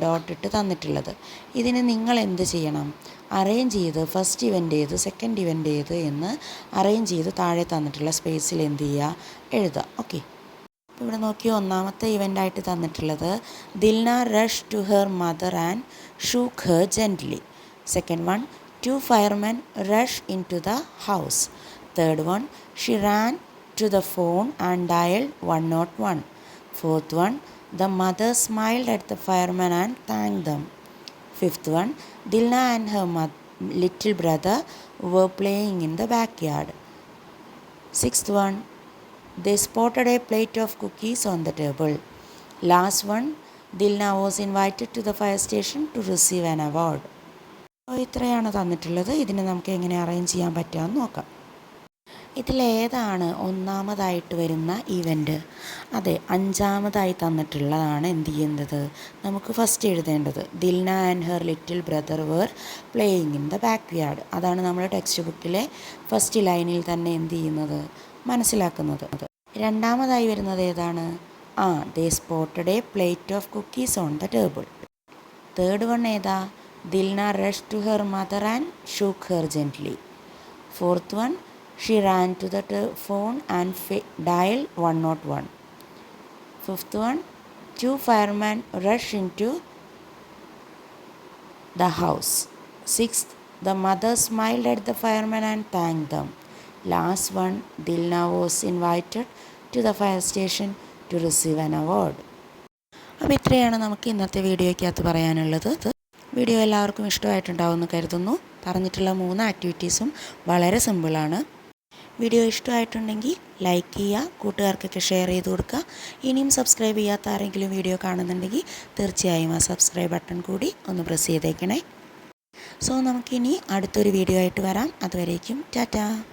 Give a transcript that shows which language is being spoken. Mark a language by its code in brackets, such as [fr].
[ml] ഡോട്ടിട്ട് തന്നിട്ടുള്ളത്. ഇതിന് നിങ്ങൾ എന്ത് ചെയ്യണം? അറേഞ്ച് ചെയ്ത് ഫസ്റ്റ് ഇവൻ്റ് ഏത്, സെക്കൻഡ് ഇവൻ്റ് ഏത് എന്ന് അറേഞ്ച് ചെയ്ത് താഴെ തന്നിട്ടുള്ള സ്പേസിൽ എന്ത് ചെയ്യുക? എഴുതുക. ഓക്കെ. ഇവിടെ നോക്കിയോ, ഒന്നാമത്തെ ഇവൻ്റായിട്ട് തന്നിട്ടുള്ളത് [en] Dilna rush to her mother and shook her gently. Second one, 2 firemen rush into the house. Third one, she ran to the phone and dialed 101. Fourth one, the mother smiled at the firemen and thanked them. Fifth one, Dilna and her little brother were playing in the backyard. Sixth one, they spotted a plate of cookies on the table. Last one, Dilna was invited to the fire station to receive an award. [ml] അപ്പോൾ ഇത്രയാണ് തന്നിട്ടുള്ളത്. ഇതിനെ നമുക്ക് എങ്ങനെ arrange ചെയ്യാൻ പറ്റുമെന്ന് നോക്കാം. ഇതിലേതാണ് ഒന്നാമതായിട്ട് വരുന്ന ഇവൻ്റ്? അതെ, 5ാമതായി തന്നിട്ടുള്ളതാണ് എന്ത് ചെയ്യേണ്ടത്? നമുക്ക് ഫസ്റ്റ് എഴുതേണ്ടത്. [en] Dilna and her little brother were playing in the backyard. [ml] അതാണ് നമ്മൾ ടെക്സ്റ്റ് ബുക്കിലെ ഫസ്റ്റ് ലൈനിൽ തന്നെ എന്ത് ചെയ്യുന്നത്? മനസ്സിലാക്കുന്നത്. 2ാമതായി വരുന്നത് ഏതാണ്? [en] They spotted a plate of cookies on the table. Third one [ml] ഏതാ? [en] Dilna rushed to her mother and shook her gently. Fourth one, she ran to the phone and dialed 101. Fifth one, 2 firemen rushed into the house. Sixth, the mother smiled at the firemen and thanked them. Last one, Dilna was invited to the fire station to receive an award. [ml] അപ്പോൾ ഇത്രയാണ് നമുക്ക് ഇന്നത്തെ വീഡിയോയ്ക്കകത്ത് പറയാനുള്ളത്. Video എല്ലാവർക്കും ഇഷ്ടമായിട്ടുണ്ടാവുമെന്ന് കരുതുന്നു. പറഞ്ഞിട്ടുള്ള 3 ആക്ടിവിറ്റീസും വളരെ സിമ്പിളാണ്. വീഡിയോ ഇഷ്ടമായിട്ടുണ്ടെങ്കിൽ ലൈക്ക് ചെയ്യുക, കൂട്ടുകാർക്കൊക്കെ ഷെയർ ചെയ്ത് കൊടുക്കുക. ഇനിയും സബ്സ്ക്രൈബ് ചെയ്യാത്ത ആരെങ്കിലും വീഡിയോ കാണുന്നുണ്ടെങ്കിൽ തീർച്ചയായും ആ സബ്സ്ക്രൈബ് ബട്ടൺ കൂടി ഒന്ന് പ്രസ് ചെയ്തേക്കണേ. സോ നമുക്കിനി അടുത്തൊരു വീഡിയോ ആയിട്ട് വരാം. അതുവരേക്കും ടാറ്റാ.